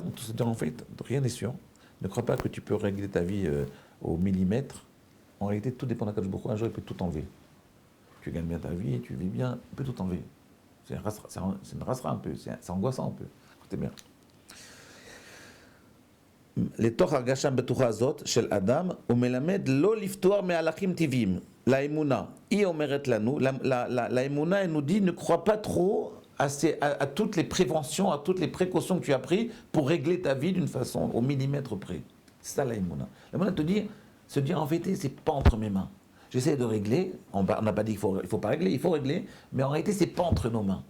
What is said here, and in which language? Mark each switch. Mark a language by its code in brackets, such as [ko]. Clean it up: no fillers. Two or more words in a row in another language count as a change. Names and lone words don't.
[fr] En fait, rien n'est sûr. Ne crois pas que tu peux régler ta vie au millimètre. En réalité, tout dépend d' [he] הקדוש ברוך הוא. [fr] Un jour, il peut tout enlever. Tu gagnes bien ta vie, tu vis bien, il peut tout enlever. C'est une rasera un peu, c'est angoissant un peu. Écoutez bien. [he] לתוך הרגשה בטוחה הזאת של אדם, הוא מלמד לא לפתוח מהלכים טבעיים, לאמונה. היא אומרת לנו, לאמונה, [fr] elle nous dit, ne crois pas trop à toutes les préventions, à toutes les précautions que tu as prises pour régler ta vie d'une façon au millimètre près. C'est ça l'aïmouna. L'aïmouna te dit, se dire en vérité, c'est pas entre mes mains. J'essaie de régler, on n'a pas dit qu'il faut pas régler, il faut régler, mais en réalité, c'est pas entre nos mains.